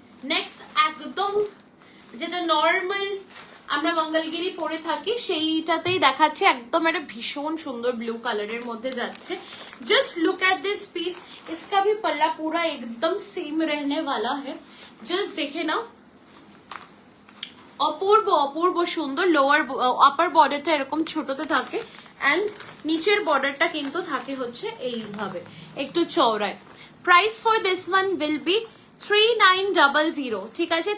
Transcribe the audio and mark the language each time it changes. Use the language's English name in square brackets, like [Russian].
[Bangla] Next একদম যেটা normal আমরা মঙ্গলগিরি পরে থাকি সেইটাতেই দেখাচ্ছি, একদম একটা ভীষণ সুন্দর ব্লু কালারের মধ্যে যাচ্ছে। [Hindi] Just look at this piece, इसका भी पल्ला पूरा एकदम सेम रहने वाला है। जस्ट देखे ना, [Bangla] অপূর্ব অপূর্ব সুন্দর। লোয়ার আপার বর্ডারটা এরকম ছোটতে থাকে এন্ড নিচের বর্ডারটা কিন্তু থাকে হচ্ছে এইভাবে একটু চওড়ায়। [English] Price for this one will be 3900, ঠিক আছে?